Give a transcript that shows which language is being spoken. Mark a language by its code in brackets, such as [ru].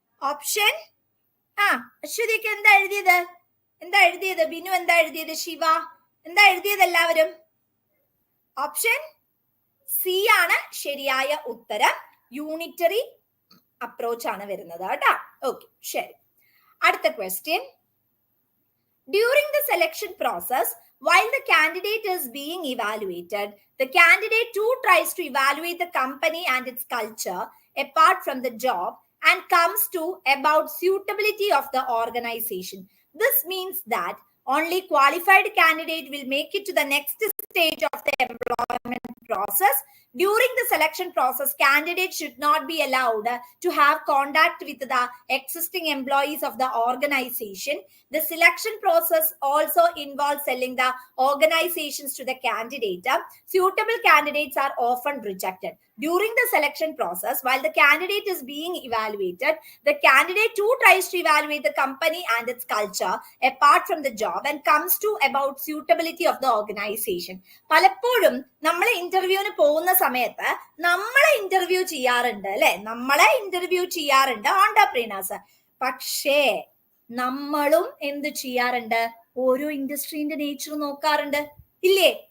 [ml] Option അശ്വതിക്ക് എന്താ എഴുതിയത്? എന്താ എഴുതിയത്? ബിനു എന്താ എഴുതിയത്? ശിവ എന്താ എഴുതിയത്? എല്ലാവരും ഓപ്ഷൻ സി ആണ് ശരിയായ ഉത്തരം. യൂണിറ്ററി അപ്രോച്ച് ആണ് വരുന്നത് കേട്ടോ. ഓക്കെ, ശരി. അടുത്ത question. [en] During the selection process, while the candidate is being evaluated, the candidate too tries to evaluate the company and its culture apart from the job and comes to about suitability of the organization. This means that only qualified candidate will make it to the next stage of the employment employment process. During the selection process, candidates should not be allowed to have contact with the existing employees of the organization. The selection process also involves selling the organizations to the candidate. Suitable candidates are often rejected. During the selection process, while the candidate is being evaluated, the candidate too tries to evaluate the company and its culture apart from the job and comes to about suitability of the organization. [ml] പലപ്പോഴും നമ്മളെ ഇന്റർവ്യൂവിന് പോകുന്ന സമയത്ത് നമ്മളെ interview ചെയ്യാറുണ്ട് അല്ലെ, നമ്മളെ interview ചെയ്യാറുണ്ട് ഓണ്ടർപ്രീനേഴ്സ്. പക്ഷേ നമ്മളും എന്ത് ചെയ്യാറുണ്ട്, ഓരോ ഇൻഡസ്ട്രീന്റെ നേച്ചർ നോക്കാറുണ്ട് ഇല്ലേ?